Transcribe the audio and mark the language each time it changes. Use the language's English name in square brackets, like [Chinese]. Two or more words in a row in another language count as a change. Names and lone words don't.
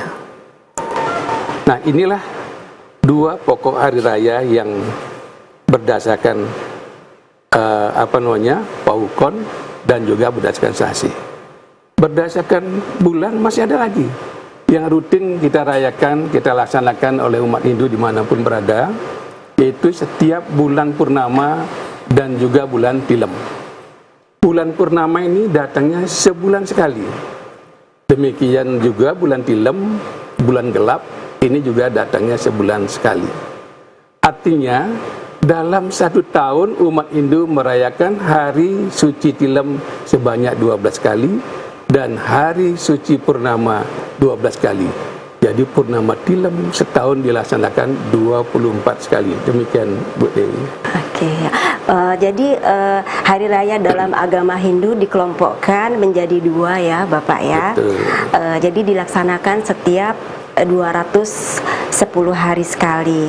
[Indonesian] Nah, inilah dua pokok hari raya yang berdasarkan paukon dan juga berdasarkan sasih. Berdasarkan bulan masih ada lagi yang rutin kita rayakan, kita laksanakan oleh umat Hindu dimanapun berada, yaitu setiap bulan purnama dan juga bulan tilem. Bulan purnama ini datangnya sebulan sekali. Demikian juga bulan tilem, bulan gelap, ini juga datangnya sebulan sekali. Artinya, dalam satu tahun umat Hindu merayakan hari suci tilem sebanyak 12 kali dan hari suci purnama 12 kali. Jadi purnama tilem setahun dilaksanakan 24 sekali. Demikian Bu Dewi. Oke, jadi hari raya dalam agama Hindu dikelompokkan menjadi dua ya Bapak ya. Jadi dilaksanakan setiap 210 hari sekali.